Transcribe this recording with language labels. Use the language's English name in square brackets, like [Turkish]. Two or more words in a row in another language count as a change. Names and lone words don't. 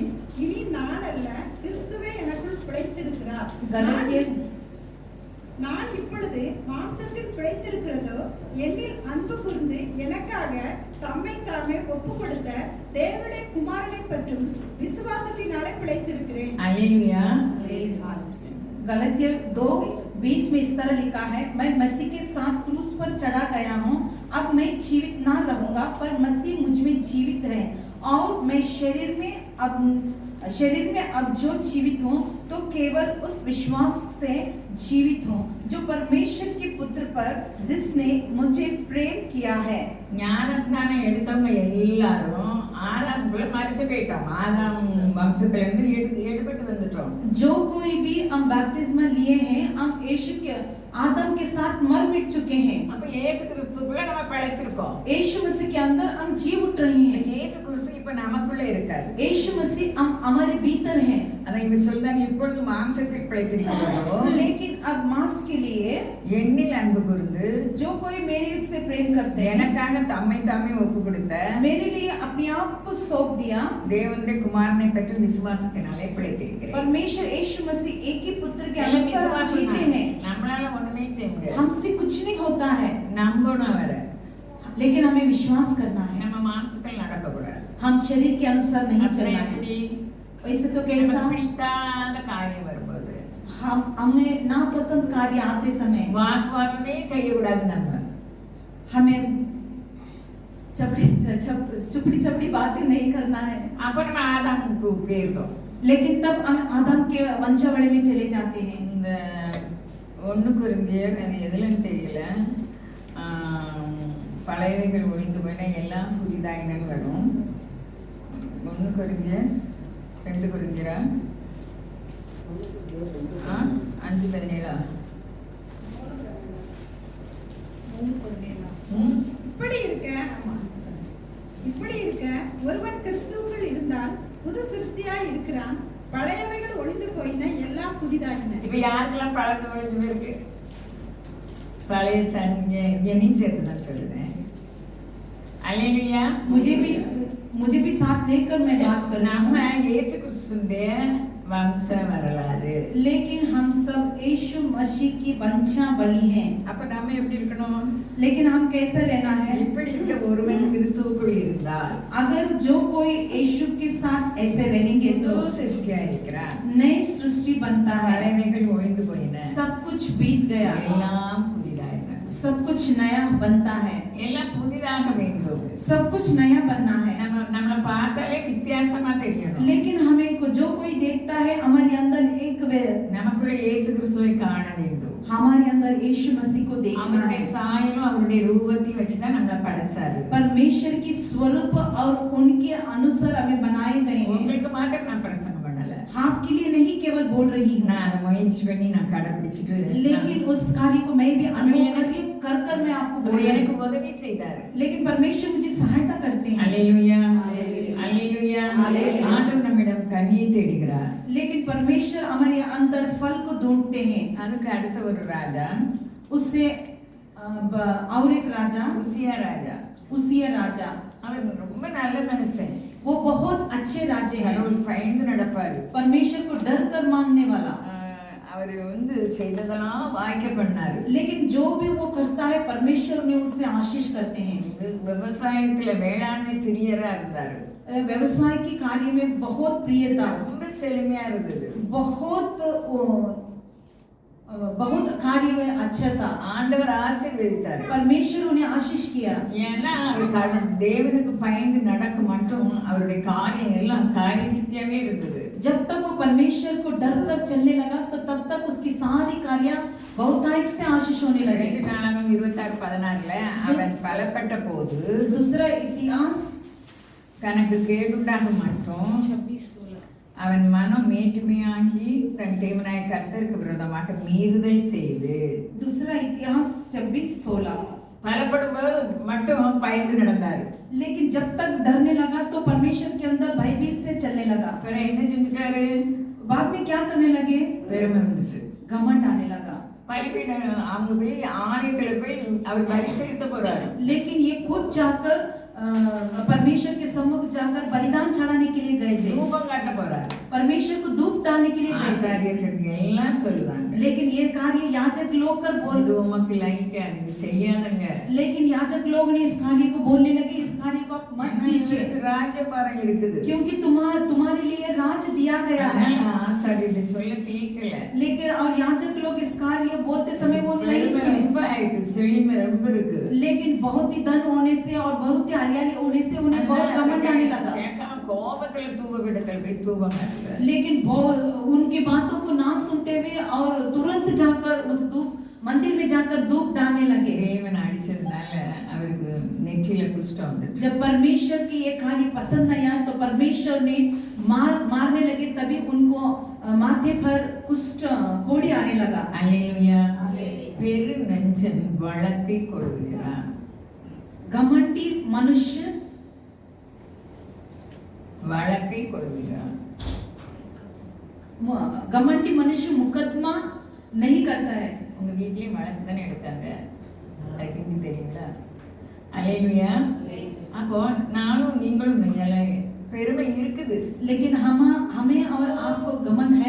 [Tamil] இனி நான் அல்ல, கிறிஸ்துவே எனக்குள் பிழைத்திருக்கிறார். गलातियर நான் இப்பொழுது மாம்சத்தில் பிழைத்திருக்கிறதோ என்னில் அன்பு கூர்ந்து எனக்காக தம்மை தாமே ஒப்பு கொடுத்த தேவனுடைய குமாரனை பற்றும் விசுவாசத்தினாலே பிழைத்திருக்கிறேன். அல்லேலூயா. [Hindi] गलातियर 2:20 में इस तरह लिखा है, मैं मसीह के साथ क्रूस पर चढ़ा गया हूँ। अब मैं जीवित ना रहूंगा, पर मसीह मुझ में जीवित रहे, और मैं शरीर में अब जो जीवित हूँ तो केवल उस विश्वास से जीवित हूँ जो परमेश्वर के पुत्र पर जिसने मुझे प्रेम किया है। [Tamil] ஞானஸ்நானம் எடுத்தவங்க எல்லாரும் ஆதாமுக்குள்ள மரிச்சு போயிட்டோம். ஆதாம் வம்சத்துல இருந்து எடுபட்டு வந்துட்டோம். [Hindi] जो कोई भी हम बैप्टिज्म लिए हैं, हम यीशु के आदम के साथ मर मिट चुके हैं। [Tamil] அப்ப இயேசு கிறிஸ்துக்குள்ள நம்ம பிழைச்சிருக்கோம். [Hindi] यीशु मसीह के अंदर हम जी उठ रहे हैं। [Tamil] இயேசு கிறிஸ்து இப்ப நமக்குள்ள இருக்காரு. [Hindi] यीशु मसीह हम हमारे भीतर हैं। [Tamil] அதான் இவர் சொல்றாரு, இப்பொழுது மாம்சத்தில் பிழைத்திருக்கிறதோ [Hindi] लेकिन अब मांस के लिए [Tamil] என்னில் அன்பு கூர்ந்து [Hindi] जो कोई मेरे से प्रेम करते हैं, [Tamil] எனக்காக தம்மை தாமே ஒப்பு கொடுத்த [Hindi] मेरे लिए अपने आप को सौंप दिया, [Tamil] தேவனுடைய குமாரனை பற்றி விசுவாசத்தினாலே பிழைத்திருக்கிறேன். [Hindi] परमेश्वर यीशु मसीह एक ही पुत्र के [Tamil] எல்லாம் [Hindi] अनुसार [Tamil] விசுவாசம் [Hindi] जीते [Tamil] தான். [Hindi] हैं। [Tamil] நம்மளால ஒண்ணுமே செய்ய முடியாது. [Hindi] हमसे कुछ नहीं होता है, [Tamil] நம்பணும் அவரை. [Hindi] लेकिन हमें विश्वास करना है। [Tamil] நம்ம மாம்சத்தில் நடக்கக்கூடாது. [Hindi] हम शरीर के अनुसार नहीं [Tamil] அப்புறம் [Hindi] चलना है। [Tamil] எப்படி [Hindi] वैसे तो कैसा [Tamil] நமக்கு பிடிக்காத காரியம் வரும்போது [Hindi] हमने नापसंद कार्य आते समय [Tamil] வாக்குவாதமே செய்யக்கூடாது நம்ம. [Hindi] हमें चपड़ी चपड़ी बातें नहीं करना है। [Tamil] அப்ப நம்ம ஆதாமுக்கு போயிருக்கோம். [Hindi] लेकिन तब हम आदम के वंशावली में चले जाते हैं। [Tamil] இந்த 1 கொரிந்தியர் அது எதுலன்னு தெரியல, பழையவைகள் ஒழிந்து போயினா எல்லாம் புதிதாயினன்னு வரும். 1 கொரிந்தியர் 2 கொரிந்தியரா 5:17 இப்படி இருக்க ஒருவன் கிறிஸ்துவுக்குள் இருந்தால் புது சிருஷ்டியாய் இருக்கிறான், பழையவைகள் ஒழிந்து போயின எல்லாம் புதிதாயின. இப்ப யாருக்கெல்லாம் பழசு ஒழிஞ்சு போயிருக்கு? பழைய என்னையும் சேர்த்து தான் சொல்லுவேன். அல்லேலூயா. [Hindi] मुझे भी साथ लेकर मैं बात कर रहा [Tamil] நம்ம [Hindi] हूँ। [Tamil] இயேசு கிறிஸ்துவின் வம்ச வரலாறு. [Hindi] लेकिन हम सब यीशु मसीह की वंशावली हैं। [Tamil] அப்ப நாம எப்படி இருக்கணும்? [Hindi] लेकिन हम कैसा रहना है? [Tamil] இப்படி இருக்க ஒருவன் கிறிஸ்துவுக்குள் இருந்தால், [Hindi] अगर जो कोई यीशु के साथ ऐसे रहेंगे तो [Tamil] புது சிருஷ்டியா இருக்கிறான். [Hindi] नई सृष्टि बनता है। [Tamil] பழையவைகள் ஒழிந்து போயின, [Hindi] सब कुछ बीत गया, [Tamil] எல்லாம் புதிதாயின. [Hindi] सब कुछ नया बनता है। [Tamil] எல்லாம் புதிதாக வேண்டும். [Hindi] सब कुछ नया बनना है। [Tamil] நம்மளை பார்த்தாலே வித்தியாசமா தெரியணும். [Hindi] लेकिन हमें जो कोई देखता है हमारे अंदर एक [Tamil] நமக்குள்ள இயேசு கிறிஸ்துவை காண வேண்டும். [Hindi] हमारे अंदर यीशु मसीह को देखना [Tamil] அவருடைய [Hindi] है। [Tamil] சாயலும் அவருடைய ரூபத்தையும் வச்சுதான் நம்மளை படைச்சாரு. [Hindi] परमेश्वर की स्वरूप और उनके अनुसार हमें बनाए गए हैं। [Tamil] உங்களுக்கு மாத்திரம் நான் பிரசங்கம் பண்ணல, [Hindi] आपके लिए नहीं केवल बोल रही हूँ, [Tamil] நான் அதை முயற்சி பண்ணி நான் கடைபிடிச்சிட்டு [Hindi] लेकिन उस कार्य को मैं भी अनुभव कर मैं आपको बोल रही [Tamil] எனக்கு [Hindi] हूँ। [Tamil] உதவி செய்தாரு. [Hindi] लेकिन परमेश्वर मुझे सहायता करते हैं। [Tamil] அல்லேலூயா, அல்லேலூயா. ஆண்டவர் நம்மிடம் கனியை தேடுகிறார். [Hindi] लेकिन परमेश्वर हमारे अंदर फल को ढूंढते हैं। [Tamil] அதுக்கு அடுத்த ஒரு ராஜா, [Hindi] उससे और एक राजा, उसिया राजा, [Tamil] அவர் ரொம்ப நல்ல மனுஷன். [Hindi] वो बहुत अच्छे राजे हैं। [Tamil] கடவுள் பயந்து நடப்பாரு. [Hindi] परमेश्वर को डर कर मानने वाला। [Tamil] அவர் செய்ததெல்லாம் வாய்க்க பண்ணாரு. [Hindi] लेकिन जो भी वो करता है परमेश्वर ने उससे आशीष करते हैं। [Tamil] விவசாயத்துல வேளாண்மை பிரியரா இருந்தாரு. [Hindi] व्यवसाय की कार्य में बहुत प्रियता, [Tamil] ரொம்ப செழுமையா இருந்தது. [Hindi] बहुत कार्य में अच्छा था। [Tamil] ஆண்டவர் ஆசீர்வதித்தார். [Hindi] परमेश्वर उन्हें आशीष किया। [Tamil] ஏன்னா தேவனுக்கு பயந்து நடக்க மட்டும் அவருடைய காரியம் எல்லாம் காரிய சித்தியாவே இருந்தது. [Hindi] जब तक वो परमेश्वर को डर कर चलने लगा तो तब तक उसकी सारी कार्य बहुतायत से आशीष होने लगे। [Tamil] 26:16 அவன் பலப்பட்ட போது [Hindi] दूसरा इतिहास [Tamil] தனக்கு கேடுண்டாக மட்டும் அவன் மனம் மேட்டுமையாகி தன் தேவனாய கர்த்தருக்கு விரோதமாக மீறுதல் செய்து, [Hindi] दूसरा इतिहास 26:16 [Tamil] பலப்படும்போது மட்டும் பயந்து நடந்தாரு. [Hindi] लेकिन जब तक डरने लगा तो परमेश्वर के अंदर भयभीत से चलने लगा। [Tamil] அப்புறம் என்ன செஞ்சுட்டாரு? [Hindi] बाद में क्या करने लगे? [Tamil] பெருமை வந்துச்சு, [Hindi] घमंड आने लगा। [Tamil] பலிபீட அவங்க போய் ஆலயத்துல போய் அவர் பலி செலுத்த போறாரு। [Hindi] लेकिन ये खुद जाकर परमेश्वर के सम्मुख जाकर बलिदान चढ़ाने के लिए गए थे। [Tamil] தூபம் காட்ட போறாரு। [Hindi] परमेश्वर को धूप डालने के लिए गए थे। [Tamil] ஆசாரியர்கள் எல்லாம் சொல்லுவாங்க, [Hindi] लेकिन ये कार्य याजक लोग कर बोल, [Tamil] இது உமக்கு லைக்கா, இது செய்யாதங்க। [Hindi] लेकिन याजक लोग ने इस कार्य को बोलने लगे, इस कार्य को आप मत कीजिए, [Tamil] ராஜபாரம் இருக்குது, [Hindi] क्योंकि तुम्हारे लिए राज दिया गया है। [Tamil] ஆசாரியர்கள் சொல்ல கேட்கல। [Hindi] लेकिन और याजक लोग इस कार्य बोलते समय वो नहीं सुने। [Tamil] ரொம்ப ஆயிட்டு, செழிமை ரொம்ப இருக்கு, [Hindi] लेकिन बहुत ही धन होने से और बहुत ही हरियाली होने से उन्हें बहुत घमंड आने लगा। [Tamil] கோபத்துல தூபபீடத்துல போய் தூபம் காட்டுறாரு। [Hindi] लेकिन उनकी बातों को ना सुनते हुए और तुरंत जाकर उस धूप मंदिर में जाकर धूप डालने लगे। [Tamil] தேவன் அடிச்சதுனால அவருக்கு நெற்றியில குஷ்டம் வந்துச்சு। [Hindi] जब परमेश्वर की ये कार्य पसंद नहीं आया तो परमेश्वर ने मारने लगे, तभी उनको माथे पर कुष्ठ कोड़ी आने लगा। [Tamil] அல்லேலூயா। பெரு நெஞ்சன் வழக்கை கொள்கிறான், [Hindi] घमंडी मनुष्य [Tamil] வழக்கை கொள்கிறான்। [Hindi] घमंडी मनुष्य मुकदमा नहीं करता है। [Tamil] உங்க வீட்லயே வழக்கு தானே எடுத்தாங்க, அதுக்கு தெரியுங்களா? அல்லேலூயா। அப்போ நானும் நீங்களும் பெருமை இருக்குது, [Hindi] लेकिन हमें और आपको घमंड है,